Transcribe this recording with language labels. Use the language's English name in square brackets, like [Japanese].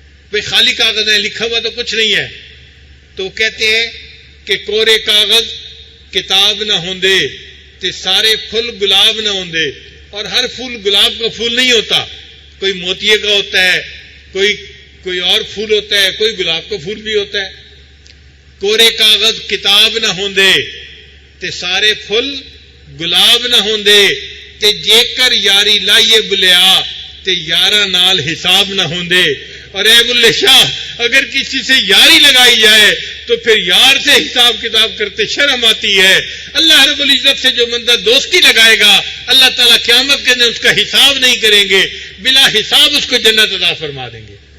[Urdu] بھائی خالی کاغذ ہے، لکھا ہوا تو کچھ نہیں ہے. تو کہتے ہیں کہ [Punjabi] کورے کاغذ کتاب نہ ہوندے [Urdu] تے سارے پھول گلاب نہ ہوندے. اور ہر پھول گلاب کا پھول نہیں ہوتا، کوئی موتیے کا ہوتا ہے، کوئی اور پھول ہوتا ہے، کوئی گلاب کا پھول بھی ہوتا ہے. [Punjabi] کورے کاغذ کتاب نہ ہوندے تے سارے پھول گلاب نہ ہوندے تے جے کر یاری لائیے بلیا تے یاراں نال حساب نہ ہوندے. [Urdu] اور اے بلے شاہ اگر کسی سے یاری لگائی جائے تو پھر یار سے حساب کتاب کرتے شرم آتی ہے. اللہ رب العزت سے جو بندہ دوستی لگائے گا اللہ تعالیٰ قیامت کے دن اس کا حساب نہیں کریں گے، بلا حساب اس کو جنت عطا فرما دیں گے.